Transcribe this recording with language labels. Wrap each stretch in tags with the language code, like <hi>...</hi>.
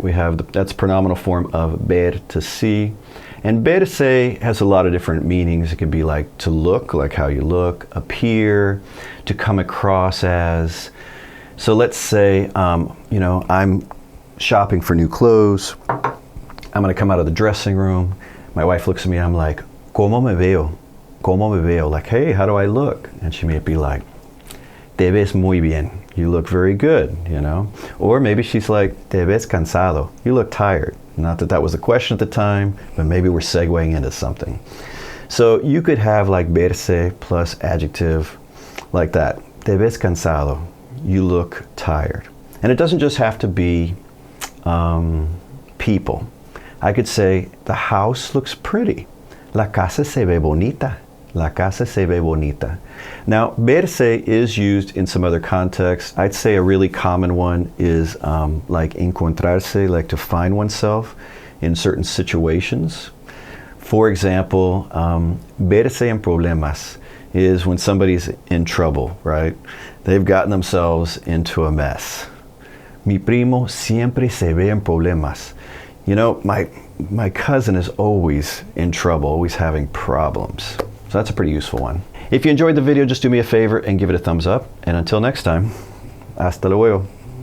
<en>We have, that's pronominal form of ver, to see. And verse has a lot of different meanings. It could be like to look, like how you look, appear, to come across as. So let's say, you know, I'm shopping for new clothes. I'm going to come out of the dressing room. My wife looks at me and I'm like,</en> <es>¿Cómo me veo? ¿Cómo me veo?</es> <en>Like, hey, how do I look? And she may be like,</en> <es>te ves muy bien.</es> <en>You look very good, you know? Or maybe she's like,</en> <es>te ves cansado.</es> <en>You look tired. Not that that was a question at the time, but maybe we're segueing into something. So you could have like verse plus adjective like that.</en> <es>Te ves cansado.</es> <en>You look tired. And it doesn't just have to be people. I could say, the house looks pretty.</en> <es>La casa se ve bonita. La casa se ve bonita.</es> <en>Now, verse is used in some other contexts. I'd say a really common one is like encontrarse, like to find oneself in certain situations. For example, verse en problemas is when somebody's in trouble, right? They've gotten themselves into a mess.</en> <es>Mi primo siempre se ve en problemas.</es> <en>You know, my cousin is always in trouble, always having problems. So that's a pretty useful one. If you enjoyed the video, just do me a favor and give it a thumbs up. And until next time,</en> <es>hasta luego.</es>